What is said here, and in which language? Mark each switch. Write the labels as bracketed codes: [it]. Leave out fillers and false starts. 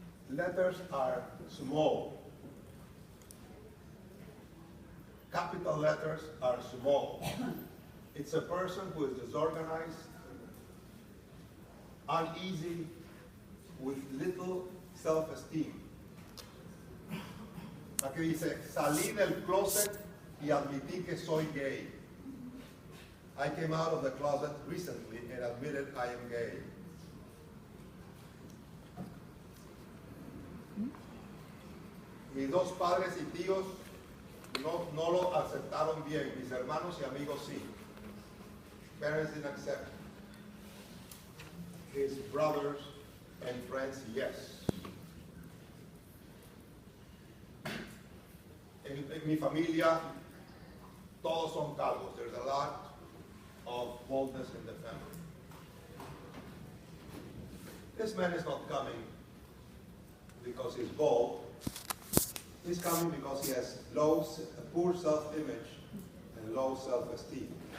[en] Letters are small. Capital letters are small. It's a person who is disorganized, uneasy, with little self-esteem. [es] Aquí dice, salí del closet y admití que soy gay. [en] I came out of the closet recently and admitted I am gay. [es] Mis dos padres y tíos no lo aceptaron bien. Mis hermanos y amigos sí. [en] Parents didn't accept. His brothers and friends, yes. [es] En mi familia, todos son calvos. [en] There's a lot of baldness in the family. This man is not coming because he's bald. He's coming because he has poor self-image and low self-esteem.